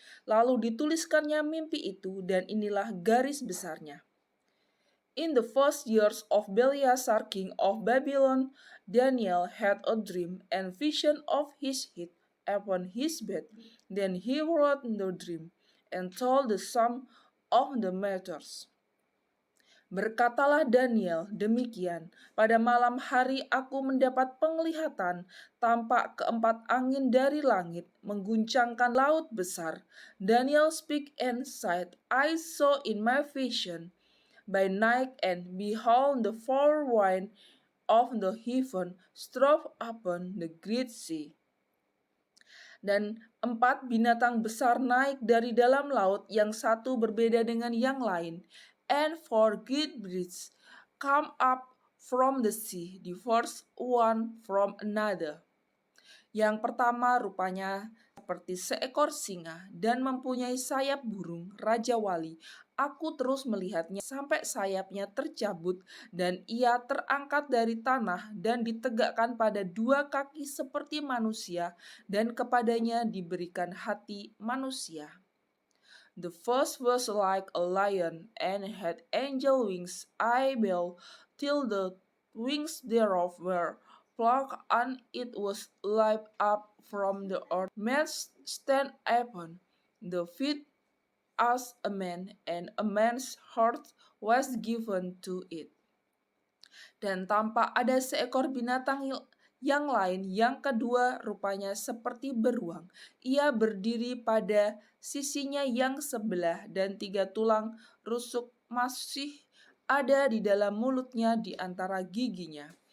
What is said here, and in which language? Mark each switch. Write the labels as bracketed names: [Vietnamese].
[Indonesian] Lalu dituliskannya mimpi itu dan inilah garis besarnya. [English] In the first years of Belshazzar, king of Babylon, Daniel had a dream and vision of his head upon his bed. Then he wrote the dream and told the sum of the matters. [Indonesian] Berkatalah Daniel, demikian, pada malam hari aku mendapat penglihatan, tampak keempat angin dari langit, mengguncangkan laut besar. [English] Daniel speak and said, I saw in my vision by night, and behold, the four winds of the heaven strove upon the great sea. [Indonesian] Dan empat binatang besar naik dari dalam laut, yang satu berbeda dengan yang lain. [English] And four great beasts come up from the sea, the first one from another. [Indonesian] Yang pertama rupanya seperti seekor singa dan mempunyai sayap burung, Raja Wali. Aku terus melihatnya sampai sayapnya tercabut dan ia terangkat dari tanah dan ditegakkan pada dua kaki seperti manusia dan kepadanya diberikan hati manusia. [English] The first was like a lion and had angel wings. I beheld till the wings thereof were plucked, and it was lifted up from the earth, made stand upon the feet as a man, and a man's heart was given to it. [Indonesian] Dan tampak ada seekor binatang yang lain, yang kedua rupanya seperti beruang. Ia berdiri pada sisinya yang sebelah dan 3 tulang rusuk masih ada di dalam mulutnya di antara giginya.